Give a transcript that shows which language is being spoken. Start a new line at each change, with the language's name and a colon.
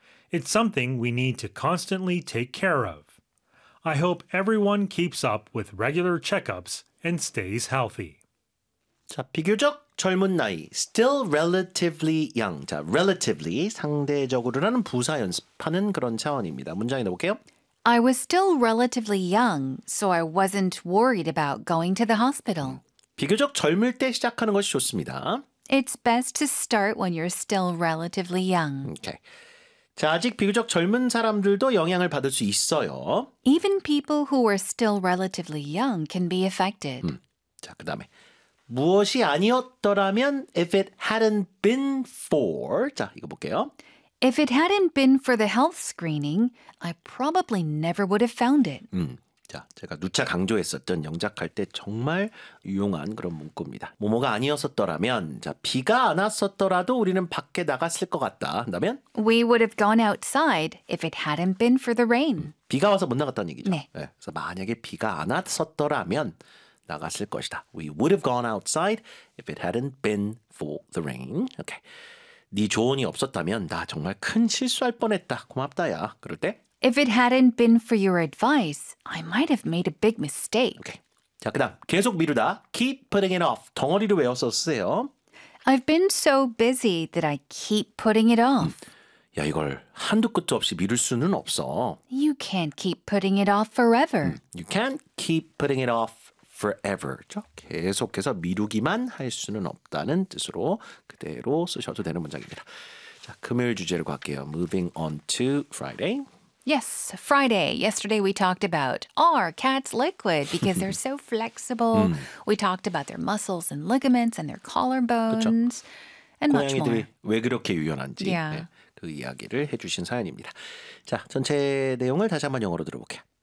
English: It's something we need to constantly take care of. I hope everyone keeps up with regular checkups and stays healthy.
Korean: 자, 비교적 젊은 나이,
English: still relatively young.
Korean: 자, relatively, 상대적으로라는 부사 연습하는 그런 차원입니다. 문장 읽어볼게요.
English: I was still relatively young, so I wasn't worried about going to the hospital.
Korean: 비교적 젊을 때 시작하는 것이 좋습니다.
English: It's best to start when you're still relatively young. Okay.
Korean: 자, 아직 비교적 젊은 사람들도 영향을 받을 수 있어요.
English: Even people who are still relatively young can be affected.
Korean: 자, 그 다음에 무엇이 아니었더라면
English: if it hadn't been for
Korean: 자, 이거 볼게요.
English: If it hadn't been for the health screening, I probably never would have found it.
Korean: 자, 제가 누차 강조했었던 영작할 때 정말 유용한 그런 문구입니다. 뭐뭐가 아니었었더라면, 자, 비가 안 왔었더라도 우리는 밖에 나갔을 것 같다. 한다면?
English: We would have gone outside if it hadn't been for the rain.
Korean: 비가 와서 못 나갔다는 얘기죠. 네. 네. 그래서 만약에 비가 안 왔었더라면 나갔을 것이다.
English: We would have gone outside if it hadn't been for the rain.
Korean: 오케이. 네 조언이 없었다면 나 정말 큰 실수할 뻔했다. 고맙다, 야. 그럴 때?
English: If it hadn't been for your advice, I might have made a big mistake. Okay.
Korean: 자, 그다음 계속 미루다.
English: Keep putting it off.
Korean: 덩어리를 외워서 쓰세요.
English: I've been so busy that I keep putting it off.
Korean: 야, 이걸 한두 끝도 없이 미룰 수는 없어.
English: You can't keep putting it off forever. You can't keep putting it off forever.
Korean: 자, 계속해서 미루기만 할 수는 없다는 뜻으로 그대로 쓰셔도 되는 문장입니다. 자, 금요일 주제로 갈게요.
English: Moving on to Friday. Yes, Friday. Yesterday we talked about are cats liquid because they're so flexible. We talked about their muscles and ligaments and their collarbones
Korean: 그쵸.
English: and much more.
Korean: 고양이들이 왜 그렇게 유연한지 yeah. 네, 그 이야기를 해주신 사연입니다. 자, 전체 내용을 다시 한번 영어로 들어볼게요.